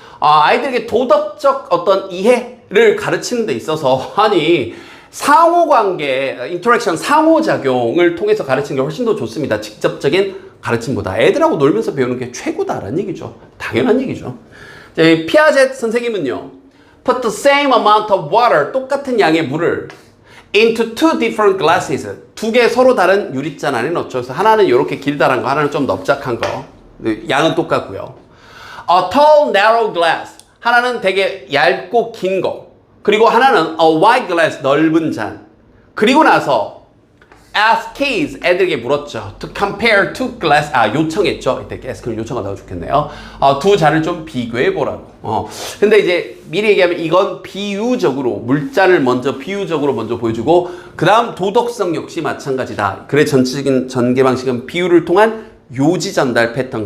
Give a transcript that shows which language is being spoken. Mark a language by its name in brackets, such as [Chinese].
[Korean] 아이들에게 도덕적 어떤 이해를 가르치는 데 있어서 상호관계, 인터랙션, 상호작용을 통해서 가르치는 게 훨씬 더 좋습니다. 직접적인 가르침보다. 애들하고 놀면서 배우는 게 최고다라는 얘기죠. 당연한 얘기죠. 자, 피아제 선생님은요. [English] Put the same amount of water, [Korean] 똑같은 양의 물을 [English] into two different glasses. [Korean] 두 개 서로 다른 유리잔 안에 넣죠. 그래서 하나는 이렇게 길다란 거, 하나는 좀 넓적한 거. 양은 똑같고요. [English] A tall, narrow glass. [Korean] 하나는 되게 얇고 긴 거. 그리고 하나는 [English] a wide glass, [Korean] 넓은 잔. 그리고 나서 [English] ask kids, [Korean] 애들에게 물었죠. [English] To compare two glass, [Korean] 요청했죠. 이때 ask는 요청하다가 좋겠네요. 두 잔을 좀 비교해보라고. 근데 이제 미리 얘기하면 이건 비유적으로, 물잔을 먼저 비유적으로 먼저 보여주고, 그 다음 도덕성 역시 마찬가지다. 글의 전체적인 전개 방식은 비유를 통한 요지 전달 패턴.